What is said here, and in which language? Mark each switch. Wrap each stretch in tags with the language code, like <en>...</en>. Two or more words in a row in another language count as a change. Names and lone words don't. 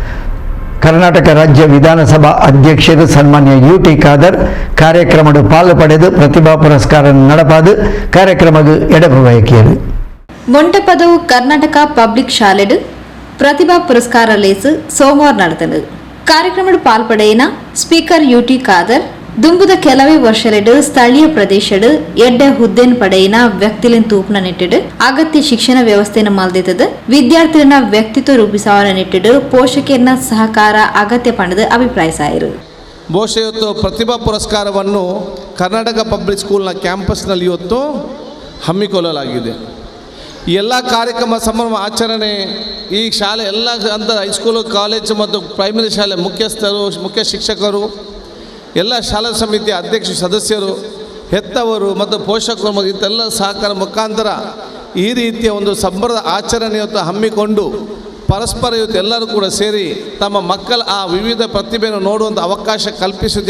<tcy>ಕರ್ನಾಟಕ ರಾಜ್ಯ ವಿಧಾನಸಭಾ ಅಧ್ಯಕ್ಷರು ಸನ್ಮಾನ್ಯ UT ಖಾದರ್ ಕಾರ್ಯಕ್ರಮದ ಪಾಲು ಪಡೆದು ಪ್ರತಿಭಾ ಪುರಸ್ಕಾರ ನಡಪಾದು ಕಾರ್ಯಕ್ರಮಕ್ಕೆ ಎಡಭವಯಕಿಯರು. ಮಂಟಪದವು ಕರ್ನಾಟಕ ಪಬ್ಲಿಕ್ ಶಾಲೆಡು ಪ್ರತಿಭಾ ಪುರಸ್ಕಾರ ಲೇಸು ಸೋಮವಾರ ನಡೆದದು. ಕಾರ್ಯಕ್ರಮದ ಪಾಲ್ಪಡೆಯಿನ ಸ್ಪೀಕರ್ UT ಖಾದರ್ ದುಂಬುದ ಕೆಲವೇ ವರ್ಷಲೆಡು ಸ್ಥಳೀಯ ಪ್ರದೇಶಡು ಎಡ್ಡೆ ಹುದ್ದೆನ್ ಪಡೆಯಿನ ವ್ಯಕ್ತಿಲಿನ ತೂಪನ ನೆಟ್ಟಿಡು ಅಗತ್ಯ ಶಿಕ್ಷಣ ವ್ಯವಸ್ಥೆಯನ್ನು ಮಲ್ದಿದ್ದದು ವಿದ್ಯಾರ್ಥಿನ ವ್ಯಕ್ತಿತ್ವ ರೂಪಿಸವನ ನೆಟ್ಟಿಡು ಪೋಷಕರನ್ನ ಸಹಕಾರ ಅಗತ್ಯ ಪಣದು ಅಭಿಪ್ರಾಯಿಸಾಯಿರು.</tcy> <kn>ಬಹುಶಃ ಇವತ್ತು ಪ್ರತಿಭಾ ಪುರಸ್ಕಾರವನ್ನು ಕರ್ನಾಟಕ ಪಬ್ಲಿಕ್ ಸ್ಕೂಲ್ನ ಕ್ಯಾಂಪಸ್ನಲ್ಲಿ ಇವತ್ತು ಹಮ್ಮಿಕೊಳ್ಳಲಾಗಿದೆ. ಎಲ್ಲ ಕಾರ್ಯಕ್ರಮ ಸಂಭ್ರಮ ಆಚರಣೆ ಈ ಶಾಲೆ ಎಲ್ಲ ಅಂತ ಹೈಸ್ಕೂಲು ಕಾಲೇಜು ಮತ್ತು ಪ್ರೈಮರಿ ಶಾಲೆ ಮುಖ್ಯಸ್ಥರು ಮುಖ್ಯ ಶಿಕ್ಷಕರು ಎಲ್ಲ ಶಾಲಾ ಸಮಿತಿಯ ಅಧ್ಯಕ್ಷ ಸದಸ್ಯರು ಹೆತ್ತವರು ಮತ್ತು ಪೋಷಕರು ಇಂತೆಲ್ಲ ಸಹಕಾರ ಮುಖಾಂತರ ಈ ರೀತಿಯ ಒಂದು ಸಂಭ್ರಮದ ಆಚರಣೆ ಇವತ್ತು ಹಮ್ಮಿಕೊಂಡು ಪರಸ್ಪರ ಇವತ್ತು ಎಲ್ಲರೂ ಕೂಡ ಸೇರಿ ತಮ್ಮ ಮಕ್ಕಳ ಆ ವಿವಿಧ ಪ್ರತಿಭೆಯನ್ನು ನೋಡುವಂಥ ಅವಕಾಶ ಕಲ್ಪಿಸುವುದು.</kn>